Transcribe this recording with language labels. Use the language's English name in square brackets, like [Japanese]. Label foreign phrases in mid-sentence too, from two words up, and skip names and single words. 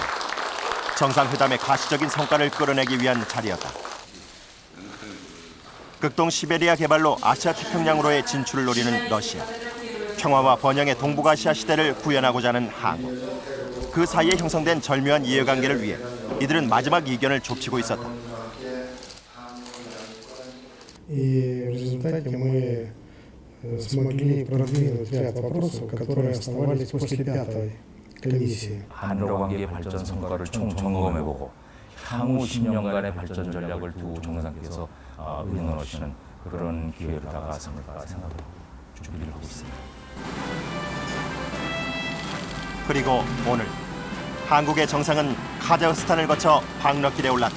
[Korean] 정상회담의 가시적인 성과를 끌어내기 위한 자리였다. 극동 시베리아 개발로 아시아 태평양으로의 진출을 노리는 러시아, 평화와 번영의 동북아시아 시대를 구현하고자 하는 한국. 그 사이에 형성된 절묘한 이해관계를 위해 이들은 마지막 이견을 좁히고 있었다. [Russian] И в результате мы смогли продвинуть ряд вопросов, которые оставались после пятой комиссии. [Korean] 한러 관계 발전 성과를 총 점검해보고 향후 10년간의 발전 전략을 두 정상께서 의논하시는 그런 기회로 다가왔습니다 생각하고 준비를 하고 있습니다. 그리고 오늘 한국의 정상은 카자흐스탄을 거쳐 박러길에 올랐다.